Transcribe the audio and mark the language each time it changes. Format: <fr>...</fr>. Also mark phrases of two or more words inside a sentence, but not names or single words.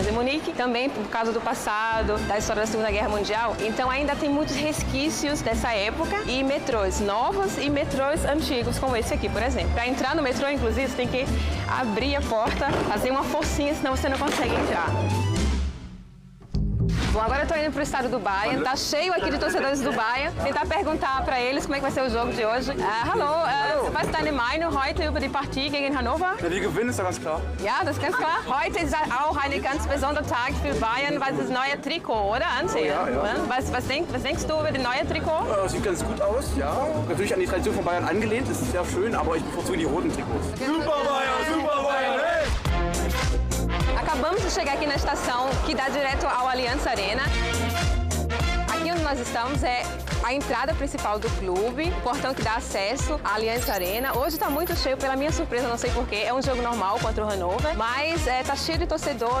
<pt>Em Munique, também por causa do passado, da história da Segunda Guerra Mundial, então ainda tem muitos resquícios dessa época e metrôs novos e metrôs antigos, como esse aqui, por exemplo. Para entrar no metrô, inclusive, você tem que abrir a porta, fazer uma forcinha, senão você não consegue entrar. Bom, agora eu tô indo pro estado do Bayern, tá cheio aqui de torcedores do Bayern. Tentar perguntar para eles como é que vai ser o jogo de hoje.</pt> <de>Hallo, was ist deine Meinung heute über die Partie gegen Hannover? Ja, wir gewinnen, ist ja ganz klar. Ja, das ist ganz klar. Heute ist auch ein ganz besonderer Tag für Bayern, weil das neue Trikot, oder? Ansehen. Ja, ja. Was denkst du über das neue Trikot? Sieht ganz gut aus, ja. Natürlich an die Tradition von Bayern angelehnt, das ist sehr schön, aber ich bevorzuge die roten Trikots. Super Bayern, hey!</de> <pt>Acabamos de chegar aqui na estação que dá direto ao Allianz Arena. Aqui onde nós estamos é a entrada principal do clube, o portão que dá acesso à Allianz Arena. Hoje está muito cheio, pela minha surpresa, não sei porquê. É um jogo normal contra o Hannover, mas tá cheio de torcedor.</pt>